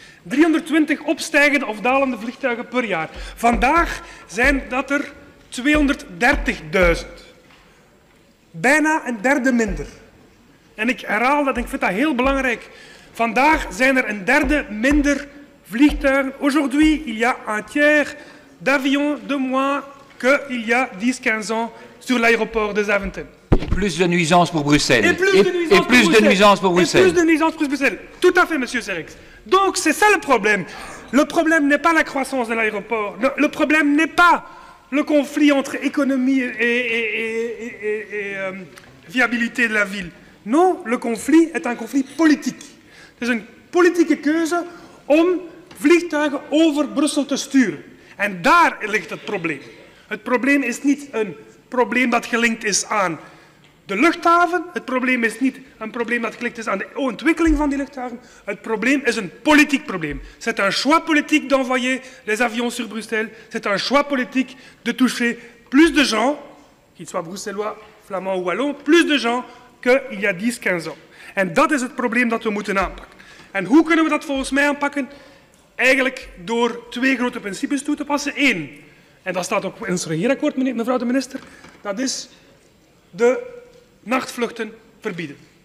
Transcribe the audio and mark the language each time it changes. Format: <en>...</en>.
<nl>320 opstijgende of dalende vliegtuigen per jaar. Vandaag zijn dat er 230.000. Bijna een derde minder. En ik herhaal dat, ik vind dat heel belangrijk. Vandaag zijn er een derde minder vliegtuigen.</nl> <fr>Aujourd'hui, il y a un tiers d'avions de moins qu'il y a 10-15 ans sur l'aéroport de Zaventem. Plus de nuisances pour Bruxelles. Et plus de nuisances pour Bruxelles. Tout à fait, monsieur Serrex. Donc, c'est ça le problème. Le problème n'est pas la croissance de l'aéroport. Le problème n'est pas le conflit entre économie et viabilité de la ville. Non, le conflit est un conflit politique.</fr> <nl>Het is een politieke keuze om vliegtuigen over Brussel te sturen. En daar ligt het probleem. Het probleem is niet een probleem dat gelinkt is aan de luchthaven. Het probleem is niet een probleem dat gelinkt is aan de ontwikkeling van die luchthaven. Het probleem is een politiek probleem.</nl> <fr>C'est un choix politique d'envoyer les avions sur Bruxelles. C'est un choix politique de toucher plus de gens, qu'ils soient bruxellois, flamands ou wallons, plus de gens qu'il y a 10-15 ans.</fr> <nl>En dat is het probleem dat we moeten aanpakken. En hoe kunnen we dat volgens mij aanpakken? Eigenlijk door 2 grote principes toe te passen. 1, en dat staat ook in ons regeerakkoord, mevrouw de minister, dat is de nachtvluchten verbieden.</nl>